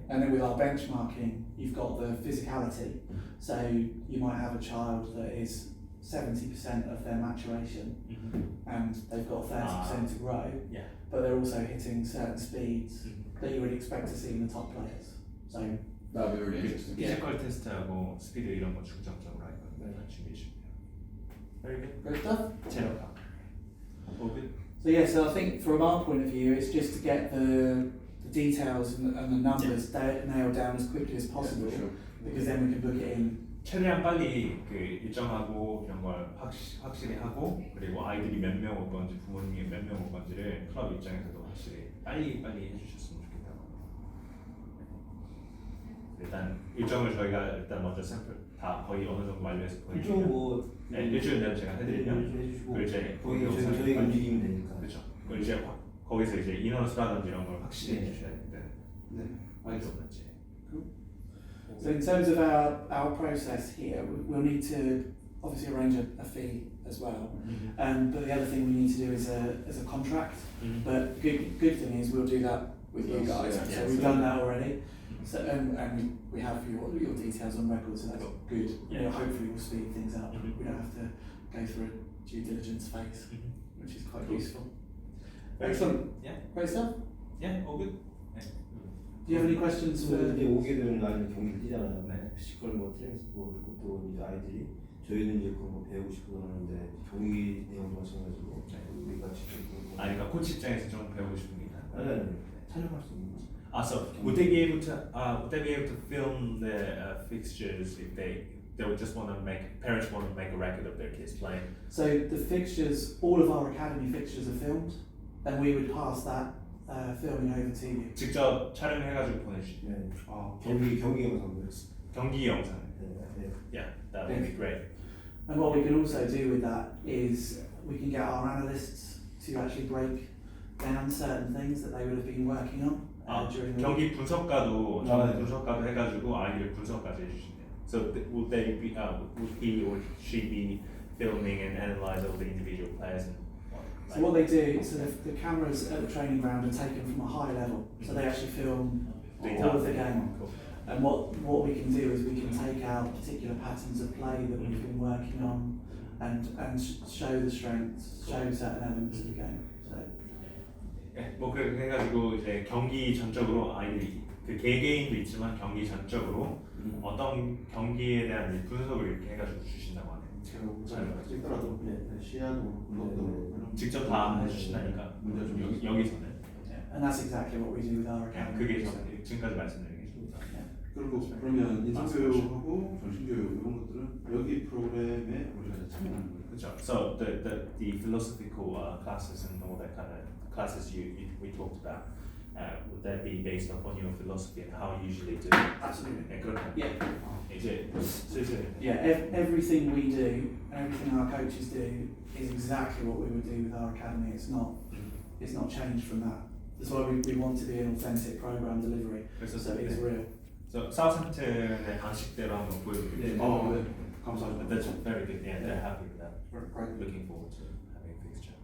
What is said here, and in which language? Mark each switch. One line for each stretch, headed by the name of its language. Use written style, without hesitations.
English: And then with our benchmarking, you've got the physicality. So you might have a child that is 70% of their maturation, and they've got 30% to grow, but they're also hitting certain speeds that you would expect to see in the top players. So that would be really interesting.
Korean: 피지컬 테스트하고 스피드 이런 거 중점적으로 할 거니까 준비해 주세요.
English: Very good. Great stuff. 체력학. All good. So I think from our point of view, it's just to get the details and the numbers nailed down as quickly as possible, because then we can book it in.
Korean: 최대한 빨리 그 일정하고 이런 걸 확실히 하고, 그리고 아이들이 몇 명 올 건지, 부모님이 몇 명 올 건지를 클럽 입장에서도 확실히 빨리 해주셨으면 좋겠다고. 일단 일정을 저희가 먼저 샘플 다 거의 어느 정도 완료해서 그쪽 보내주면 뭐 네, 일주일 내로 제가 해드리면 해주시고 그 이제 거기 영상을 저희가 움직이면 되니까. 그렇죠. 그 이제 거기서 이제 인원수라든지 이런 걸 확실히 네. 해주셔야 되는데 네. 알겠습니다.
English: So in terms of our process here, we'll need to obviously arrange a fee as well. But the other thing we need to do is a contract. But good thing is we'll do that with you guys. Yeah. So we've done that already. So and we have your details on record, so that's good. Yeah. Hopefully we'll speed things up. We don't have to go through a due diligence phase, which is quite useful. Excellent. Yeah. Great stuff. Yeah, all good. Do you have any questions for?
Korean: 이제 오게 되는 날은 경기를 뛰잖아요. 네. 피지컬 뭐 트레이닝 뭐 또 이제 아이들이 저희는 이제 그거 배우고 싶어 하는데 경기 내용도 마찬가지고 우리가 직접 아니 그러니까 코치 입장에서 좀 배우고 싶습니다. 아니 촬영할 수 있는 거지.
English: So would they be able to film the fixtures if they would just want to make parents want to make a record of their kids playing? So the fixtures, all of our academy fixtures are filmed, and we would pass that filming over to you.
Korean: 직접 촬영해가지고 보내주시죠. 네. 경기 영상들. 경기 영상. 네.
English: Yeah, that would be great. And what we can also do with that is we can get our analysts to actually break down certain things that they would have been working on during the
Korean: 경기
English: week.
Korean: 분석가도 분석가도 해가지고 아이들 분석까지 해주신대요.
English: So would they be would he or she be filming and analyze all the individual players? So what they do, so the cameras at the training ground are taken from a high level, so they actually film all of the game. Cool. And what we can do is we can take out particular patterns of play that we've been working on and show the strengths, show certain elements of the game. So
Korean: 네, 뭐 그렇게 해가지고 이제 경기 전적으로 아이들이 그 개개인도 있지만 경기 전적으로 어떤 경기에 대한 분석을 이렇게 해가지고 주신다고 하네요. 제가 찍더라도 시야도 블록도 직접 다 해주신다니까 여기서는
English: and that's exactly what we do with our
Korean: 그냥
English: academy.
Korean: 그게 지금까지 말씀드린 게 좋다. 그리고 그러면 인성교육하고 정신교육 이런 것들은 여기 프로그램에 우리가 참여하는 거예요. 그렇죠.
English: So the philosophical classes and all that kind of classes we talked about, would that be based upon your philosophy and how you usually do it? Absolutely.
Korean: 네, 그렇게
English: Yeah.
Korean: 이제 슬슬
English: Yeah, everything we do, everything our coaches do is exactly what we would do with our academy. It's not changed from that. That's why we want to be an authentic program delivery.
Korean: 그래서
English: So it's real.
Korean: So 사우샘튼의 방식대로 한번 보여드릴게요. 네, 감사합니다.
English: That's very good. Yeah, they're happy with that. Right. Looking forward to having a fixture.